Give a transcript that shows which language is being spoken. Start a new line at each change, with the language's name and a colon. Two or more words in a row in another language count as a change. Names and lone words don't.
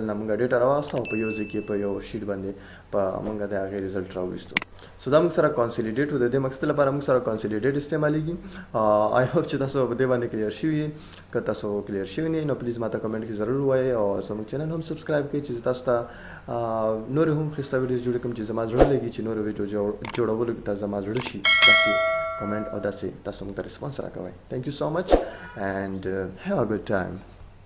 Pashto: نه موږ ډیټا راوستو په یو ځای کې په یو شیټ باندې په موږ د هغې ریزلټ راوستو سو دا موږ سره کانسولیډیټ و د دې مقصد لپاره موږ سره کانسولیډیټ استعمالیږي
English: I hope
Pashto: چې تاسو په دې باندې کلیر شوي که تاسو کلیر شوي نه نو پلیز ماته کمنټ کې ضرور ووایئ او زموږ چینل هم سبسکرایب کړئ چې تاسو ته نورې هم ښایسته ویډیوز جوړې کړم چې زما زړه لګي چې نورې ویډیو جوړولو کې ته زما زړه شي داسې کمنټ او داسې تاسو موږ ته ریسپانس راکوئ
English: thank you so much and have a good time